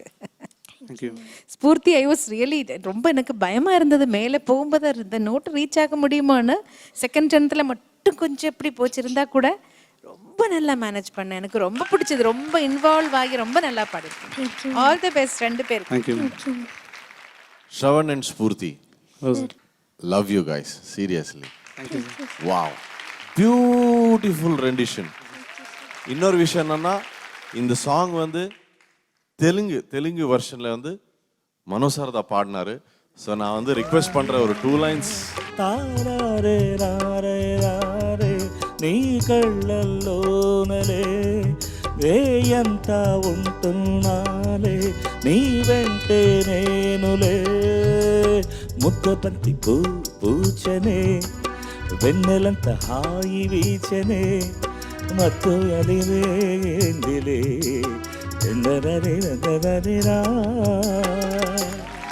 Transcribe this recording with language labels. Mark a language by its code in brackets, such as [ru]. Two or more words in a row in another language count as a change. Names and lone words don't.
[ta] தேங்க்யூ. ஸ்பூர்த்தி [en] I was really [ta] ரொம்ப எனக்கு பயமா இருந்தது மேலே போகும்போது இந்த நோட்டு ரீச் ஆக முடியுமான்னு. செகண்ட் டென்த்தில் மட்டும் கொஞ்சம் எப்படி போச்சிருந்தா கூட ரொம்ப நல்லா மேனேஜ் பண்ணேன். எனக்கு ரொம்ப பிடிச்சது, ரொம்ப இன்வால்வ் ஆகி ரொம்ப நல்லா பாடிருக்கேன். [en] all the best [ta] 2 பேருக்கு. தேங்க்யூ. [en] Shravan and Spurti, love you guys, seriously. Wow, beautiful rendition. [ta] இன்னொரு விஷயம் என்னன்னா, இந்த சாங் வந்து தெலுங்கு வெர்ஷன்ல வந்து மனோசாரதா பாடினாரு. ஸோ நான் வந்து ரிக்வெஸ்ட் பண்ற ஒரு 2 lines. [te] తారారే రారే రారే నీ కళ్ళల్లోనలే వేయంతా ఉంటున్నాలే నీ వెంటే నేనులే ముద్దబంతి పూచనే వెన్నెలంత హాయి వీచనే మత్తు అలిరేందిలే ఎందరరే రా